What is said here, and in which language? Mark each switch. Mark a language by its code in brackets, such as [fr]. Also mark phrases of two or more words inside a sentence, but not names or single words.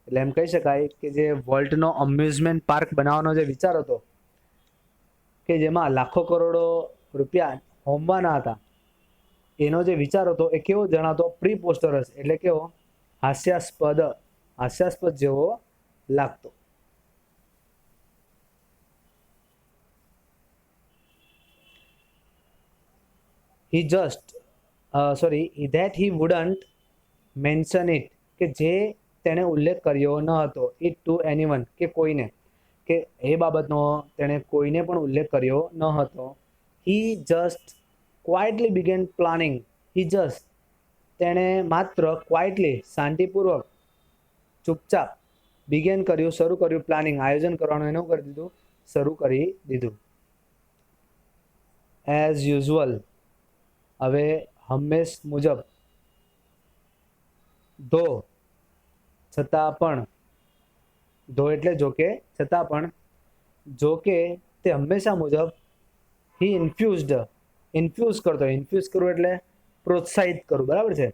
[gu] એટલે એમ કહી શકાય કે જે વોલ્ટનો અમ્યુઝમેન્ટ પાર્ક બનાવવાનો જે વિચાર હતો કે જેમાં લાખો કરોડો રૂપિયા હોમવાના હતા, એનો જે વિચાર હતો એ કેવો જણાતો? પ્રીપોસ્ટરસ, એટલે કેવો? હાસ્યાસ્પદ જેવો લાગતો. [en] that he wouldn't mention it, [gu] કે જે તેણે ઉલ્લેખ કર્યો ન હતો, [en] it to anyone, [gu] કે કોઈને, કે એ બાબતનો તેણે કોઈને પણ ઉલ્લેખ કર્યો ન હતો. [en] he just quietly began planning. [gu] તેણે માત્ર ક્વાઇટલી, શાંતિપૂર્વક, ચૂપચાપ, શરૂ કર્યું પ્લાનિંગ, આયોજન કરવાનું એનું કરી દીધું, શરૂ કરી દીધું. [en] as usual, [gu] હવે હંમેશ મુજબ, ધો છતાં પણ, ધો એટલે જોકે, છતાં પણ, જોકે તે હંમેશા મુજબ, [en] he infuse [gu] કરતો, ઇન્ફ્યુઝ કરવું એટલે પ્રોત્સાહિત કરવું, બરાબર છે?